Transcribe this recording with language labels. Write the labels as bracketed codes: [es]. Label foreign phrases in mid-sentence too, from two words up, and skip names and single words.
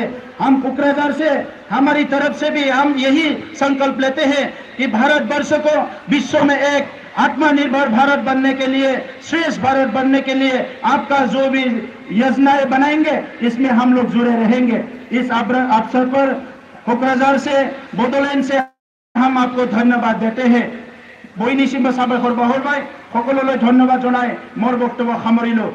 [hi] हम कोकराझार से हमारी तरफ से भी हम यही संकल्प लेते हैं कि भारत वर्ष को विश्व में एक आत्मनिर्भर भारत बनने के लिए, श्रेष्ठ भारत बनने के लिए आपका जो भी योजनाएं बनाएंगे इसमें हम लोग जुड़े रहेंगे। इस अवसर पर कोकराझार से, बोडोलैंड से हम आपको धन्यवाद देते हैं। [brx] बयनिसिमबो साबायखर बावहरबाय। [as] सकलोले धन्यवाद जनाय मोर बक्तव्य सामरिलो।